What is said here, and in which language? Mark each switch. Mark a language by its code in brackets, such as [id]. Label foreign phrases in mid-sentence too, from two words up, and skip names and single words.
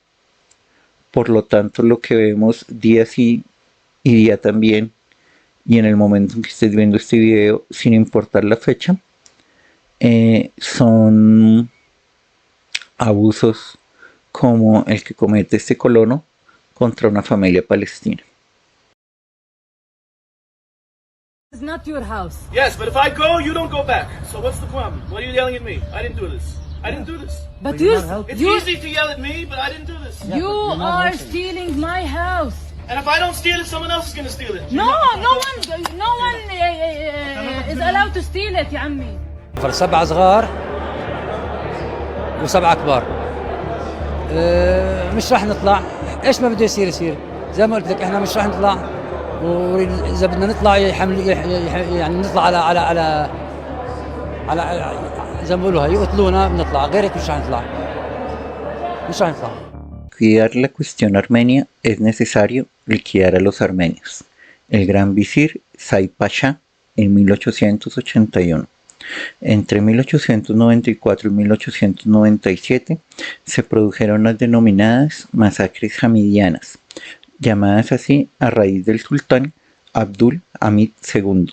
[es] Por lo tanto, lo que vemos día sí y día también, y en el momento en que estés viendo este video, sin importar la fecha, son abusos como el que comete este colono contra una familia palestina. [en] It's not your house. Yes, but if I go, you don't go back. So what's the problem? Why are you yelling at me? I didn't do this. I didn't do this. But It's easy to yell at me, but I didn't do this. you are stealing my house. And if I don't steal it, someone else is going to steal it. No one is allowed to steal it [ar] يا عمي. 7 صغار و7 كبار. مش راح نطلع، ايش ما بده يصير يصير. زي ما قلت لك احنا مش راح نطلع، واذا بدنا نطلع يعني نطلع على زي ما بيقولوا يقتلونا بنطلع، غير هيك مش راح نطلع. [es] Liquidar la cuestión armenia es necesario liquidar a los armenios. El gran visir Said Pasha en 1881. Entre 1894 y 1897 se produjeron las denominadas masacres hamidianas, llamadas así a raíz del sultán Abdul Hamid II.